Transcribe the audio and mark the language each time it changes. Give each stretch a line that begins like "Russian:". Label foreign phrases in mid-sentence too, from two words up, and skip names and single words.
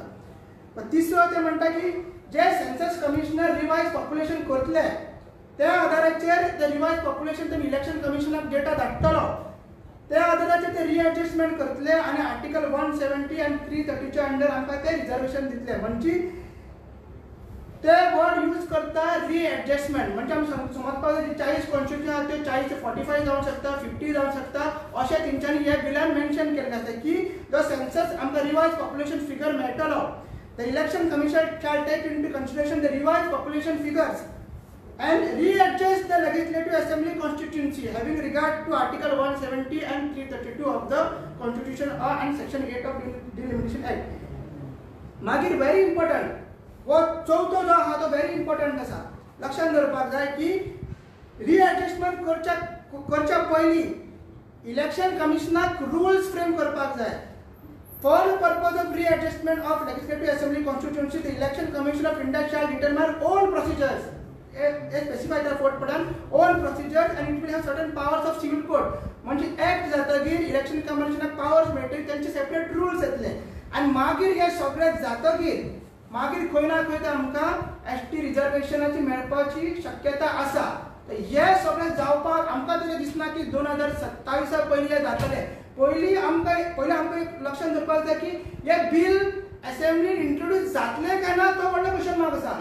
Konkani: पण तिसरो ते म्हणटा की जे
English: census commissioner revise population
Konkani: करतले त्या आधाराचेर ते
English: revise population
Konkani: ते इलेक्शन कमिशनाक डेटा धाडटलो त्या आधाराचेर ते रिएडजस्टमेंट करतले आनी आर्टिकल 170 आनी 330 च्या अंडर आमकां ते रिजर्वेशन दितले. म्हणजे ते वर्ड यूज करता रिएडजस्टमेंट म्हणजे आमी समजपाक जाय 40 कॉन्स्टिट्युशन आहा ते 40 ते 45 जावंक शकता 50 जावंक शकता अशें तेंच्यांनी ह्या बिलान मेन्शन केल्लें आसा की जो सेन्सस आमकां
English: revised population figure
Konkani: मेळटलो
English: the election commission shall take into consideration the revised population figures and readjust the legislative assembly constituency having regard to article 170 and 332 of the constitution and section 8 of delimitation act.
Konkani: मागीर
English: very important
Konkani: वो चौथो जो आहा तो
English: very important
Konkani: आसा लक्षात दवरपाक जाय की readjustment करच्या पयली इलेक्शन कमिशनाक
English: rules frame
Konkani: करपाक जाय.
English: For the purpose of readjustment of legislative assembly constituency, the election commission of India shall determine all procedures. A specified report padan all procedures and it will have certain powers of civil code.
Konkani: म्हणजे act जातगीर election commissionak powers मेळटले त्यांचे
English: separate rules
Konkani: येतले आणि मागीर हे सगळे जातगीर मागीर खंय ना खंय आमकां ST रिजर्वेशनाची मेळपाची शक्यता आसा. हे सगळे जावपाक आमकां तरी दिसना की 2027 पयलीं हे जातले. पयलीं आमकां एक लक्षात दवरपाक जाय की हे बिल असेंब्लीन इंट्रोड्यूस जातले काय ना तो व्हडलो
English: question mark
Konkani: आसा.